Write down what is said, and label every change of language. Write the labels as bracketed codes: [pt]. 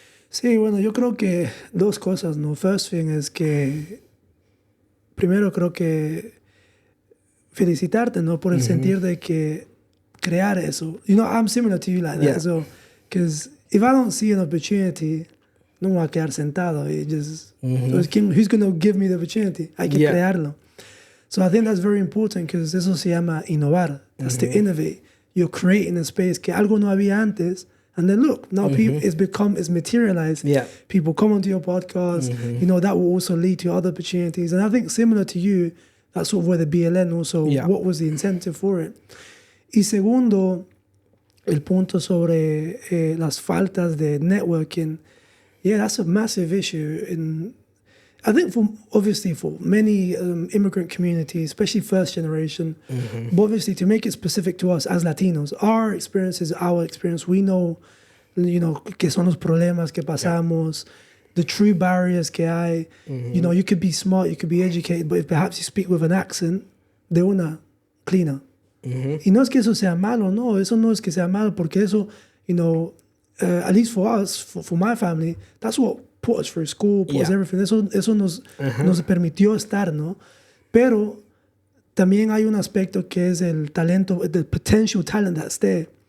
[es] Sí, bueno, yo creo que dos cosas, ¿no? [en] First thing [es] es que primero creo que felicitarte, ¿no? Por el sentir de que crear eso. [en] You know, I'm similar to you like that. So, because if I don't see an opportunity, [es] no me voy a quedar sentado. [en] Y just, who's going to give me the opportunity? [es] Hay que crearlo. [en] So I think that's very important because [es] eso se llama innovar. [en] That's to innovate. You're creating a space [es] que algo no había antes. [en] And then look, now people, it's materialized. Yeah. People come onto your podcast. You know, that will also lead to other opportunities. And I think similar to you, that's sort of where the BLN also, what was the incentive for it. [es] Y segundo, el punto sobre las faltas de networking. [en] Yeah, that's a massive issue. And I think obviously for many immigrant communities, especially first generation, but obviously to make it specific to us as Latinos, our experience is our experience. We know, you know, [es] que son los problemas que pasamos, [en] the true barriers [es] que hay. [en] You know, you could be smart, you could be educated, but if perhaps you speak with an accent, [es] de una [en] cleaner. [es] Y no es que eso sea malo, no, eso no es que sea malo, porque eso, [en] you know, at least for us, for my family, that's what put us through school, put us everything. [es] Eso nos permitió estar, ¿no? Pero también hay un aspecto que es el talento, [en] the potential talent that's there.